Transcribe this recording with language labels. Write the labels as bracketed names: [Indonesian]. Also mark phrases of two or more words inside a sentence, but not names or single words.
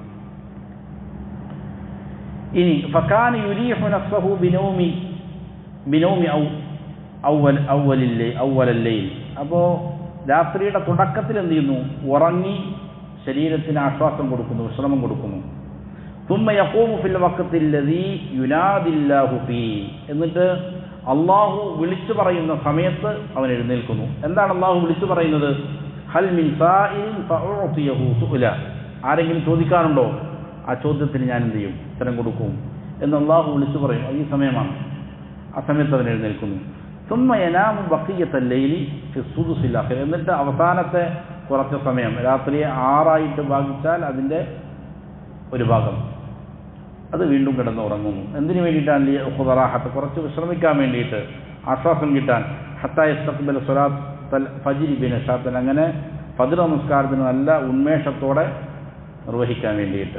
[Malayalam] ഇനി [Arabic] فكان يريح نفسه بنوم أول الليل, [Malayalam] അപ്പോൾ രാത്രിയുടെ തുടക്കത്തിൽ എന്ത് ചെയ്യുന്നു? ഉറങ്ങി ശരീരത്തിന് ആശ്വാസം കൊടുക്കുന്നു, വിശ്രമം കൊടുക്കുന്നു. [Arabic] ثم يقوم في الوقت الذي ينادي الله فيه, [Malayalam] എന്നിട്ട് അള്ളാഹു വിളിച്ചു പറയുന്ന സമയത്ത് അവൻ എഴുന്നേൽക്കുന്നു. എന്താണ് അള്ളാഹു വിളിച്ചു പറയുന്നത്? [Arabic] هل من سائل فأعطيه سؤله, [Malayalam] ആരെങ്കിലും ചോദിക്കാറുണ്ടോ? ആ ചോദ്യത്തിന് ഞാൻ എന്ത് ചെയ്യും? ഉത്തരം കൊടുക്കും എന്ന് അള്ളാഹു വിളിച്ചു പറയും. അത് ഈ സമയമാണ്. ആ സമയത്ത് അവൻ എഴുന്നേൽക്കുന്നു. [Arabic] ثم ينام بقية الليل في السدس الآخر, [Malayalam] എന്നിട്ട് അവസാനത്തെ കുറച്ച് സമയം, രാത്രിയെ 6 ഭാഗിച്ചാൽ അതിൻ്റെ ഒരു ഭാഗം, അത് വീണ്ടും കിടന്ന് ഉറങ്ങുന്നു. എന്തിനു വേണ്ടിയിട്ടാണ്? ഖുദറാഹത്ത്, കുറച്ച് വിശ്രമിക്കാൻ വേണ്ടിയിട്ട്, ആശ്വാസം കിട്ടാൻ. [Arabic] حتى يستقبل صلاة الفجر بنشاط, [Malayalam] അങ്ങനെ ഫജ്ർ നമസ്കാരത്തിന് നല്ല ഉന്മേഷത്തോടെ നിർവഹിക്കാൻ വേണ്ടിയിട്ട്.